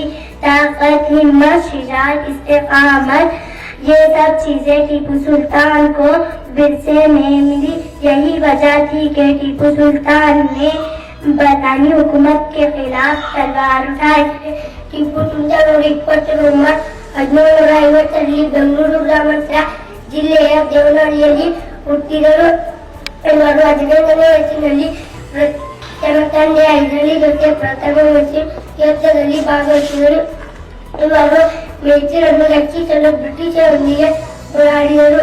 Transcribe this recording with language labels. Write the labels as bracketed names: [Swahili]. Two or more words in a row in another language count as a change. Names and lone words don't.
[Urdu] طاقت، ہمت، شجاعت، استقامت، یہ سب چیزیں ٹیپو سلطان کو ورثے میں ملی. یہی وجہ تھی کہ ٹیپو سلطان نے برطانوی حکومت کے خلاف تلوار اٹھائی. [Kannada] टीपू सुल्तान ಹದಿನೇಳನೂರ 50ರಲ್ಲಿ ಬೆಂಗಳೂರು ಗ್ರಾಮಾಂತರ ಜಿಲ್ಲೆಯ ದೇವನಹಳ್ಳಿಯಲ್ಲಿ ಹುಟ್ಟಿದರು. ಇವರು 15ನೇ ವಯಸ್ಸಿನಲ್ಲಿ ತನ್ನ ತಂದೆ ಹೈದರಾಲಿ ಜೊತೆ ಪ್ರಥಮ ಯುದ್ಧದಲ್ಲಿ ಭಾಗವಹಿಸಿದರು. ಇವರು ಮಿಲಿಟರಿಯನ್ನು ರಕ್ಷಿಸಲು ಬ್ರಿಟಿಷರೊಂದಿಗೆ ಹೋರಾಡಿದರು.